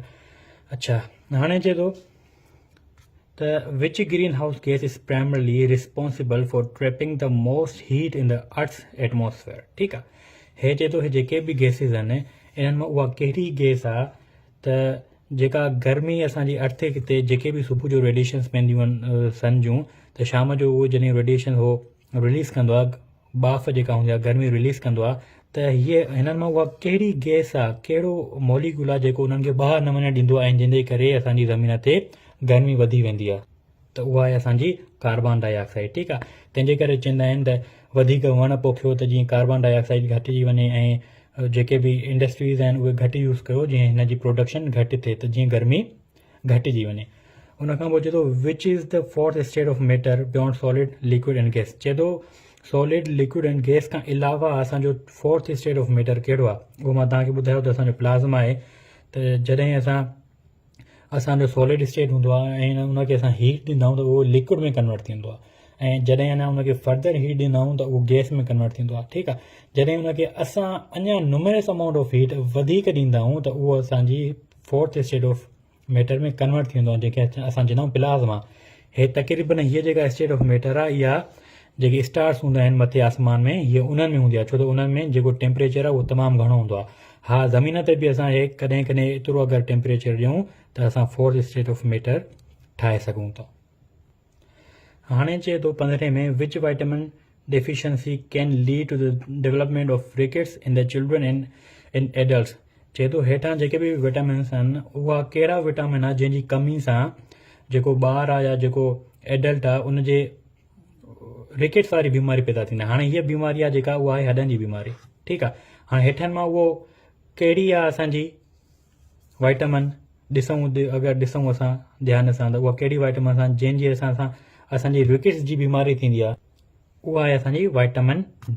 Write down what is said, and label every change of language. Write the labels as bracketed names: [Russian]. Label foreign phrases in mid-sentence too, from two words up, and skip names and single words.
[Sindhi] अच्छा, हाणे चए थो त [English] which greenhouse gas is primarily responsible for trapping the most heat in the earth atmosphere. [Sindhi] ठीकु आहे, हे चए थो जेके बि गैसिस आहिनि इन्हनि मां उहा कहिड़ी गैस आहे त जेका गर्मी असांजी अर्थ ते जेके बि सुबुह जो रेडिएशन्स पवंदियूं आहिनि सन जूं, त शाम जो उहो जॾहिं रेडिएशन हो रिलीज़ कंदो आहे, बाफ़ जेका हूंदी आहे गर्मी रिलीज़ कंदो आहे, त हीअ हिननि मां उहा कहिड़ी गैस आहे, कहिड़ो मॉलिक्यूल आहे जेको उन्हनि खे ॿाहिरि न वञणु ॾींदो आहे ऐं जंहिंजे करे असांजी ज़मीन ते गर्मी वधी वेंदी आहे, त उहा आहे असांजी कार्बन डाइऑक्साइड। ठीकु आहे, तंहिंजे करे चवंदा आहिनि त वधीक वण पोखियो त जीअं कार्बन डाइऑक्साइड घटिजी वञे ऐं जेके बि इंडस्ट्रीज़ आहिनि उहे घटि यूज़ कयो जीअं हिन जी प्रोडक्शन घटि थिए, त जीअं गर्मी घटिजी वञे। उनखां पोइ चए थो [English] which is the fourth state of matter beyond solid liquid and gas. [Sindhi] चए थो [English] solid liquid and gas [Sindhi] खां अलावा असांजो [English] fourth state of matter [Sindhi] कहिड़ो आहे, उहो मां तव्हांखे ॿुधायो त असांजो प्लाज़्मा आहे। त जॾहिं असांजो सॉलिड स्टेट हूंदो आहे ऐं उनखे असां हीट ॾींदा आहियूं त उहो लिक्विड में कन्वर्ट थींदो आहे, ऐं जॾहिं अञा उनखे फर्दर हीट ॾींदा आहियूं त उहो गैस में कन्वर्ट थींदो आहे। ठीकु आहे, जॾहिं उनखे असां अञा [English] numerous amount of heat [Sindhi] वधीक ॾींदा आहियूं त उहो असांजी [English] fourth state of matter [Sindhi] में कन्वर्ट थींदो आहे, जंहिंखे असां चवंदा आहियूं प्लाज़्मा। हे तक़रीबन हीअ जेका [English] state of matter [Sindhi] आहे इहा जेके स्टार्स हूंदा आहिनि मथे आसमान में, हीअ उन्हनि में हूंदी आहे, छो त उन्हनि में जेको टेम्परेचर आहे उहो तमामु घणो हूंदो आहे। हाँ, ज़मीन ते बि असां हे कॾहिं कॾहिं एतिरो अगरि टेम्परेचर ॾियूं त असां [English] 4th state of matter [Sindhi] ठाहे सघूं था। हाणे चए थो 15 में [English] which vitamin deficiency can lead to the development of rickets in the children and in adults. [Sindhi] चए थो हेठां जेके बि विटामिन्स आहिनि उहा कहिड़ा विटामिन आहे जंहिंजी कमी सां जेको ॿार आहे या जेको एडल्ट आहे उनजे रिकेट्स वारी बीमारी पैदा थींदी आहे। हाणे हीअ बीमारी आहे जेका उहा आहे हॾनि जी बीमारी। ठीकु आहे, हाणे हेठनि मां उहो कहिड़ी आहे असांजी वाइटामिन अगरि ॾिसूं असां ध्यान सां त उहा कहिड़ी वाइटामिन असां जंहिंजी असांजी रिकेट्स जी बीमारी थींदी आहे उहा आहे असांजी [English] vitamin D.